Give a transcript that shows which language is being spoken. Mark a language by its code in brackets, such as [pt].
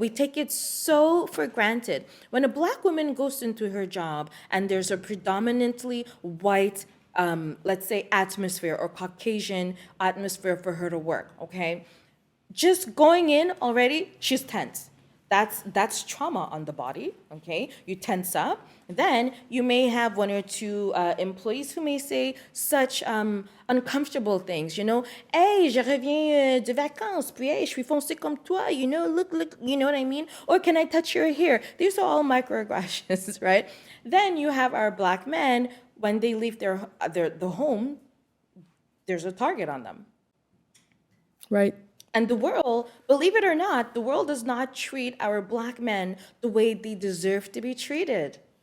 [en] We take it so for granted. When a Black woman goes into her job and there's a predominantly white, let's say, atmosphere or Caucasian atmosphere for her to work, okay? Just going in already, she's tense. That's trauma on the body, okay? You tense up. Then you may have one or two employees who may say such uncomfortable things, you know? [fr] Hey, je reviens de vacances, puis hey, je suis foncé comme toi, [en] you know? Look, you know what I mean? Or can I touch your hair? These are all microaggressions, right? Then you have our Black men, when they leave the home, there's a target on them. Right. And the world, believe it or not, the world does not treat our Black men the way they deserve to be treated.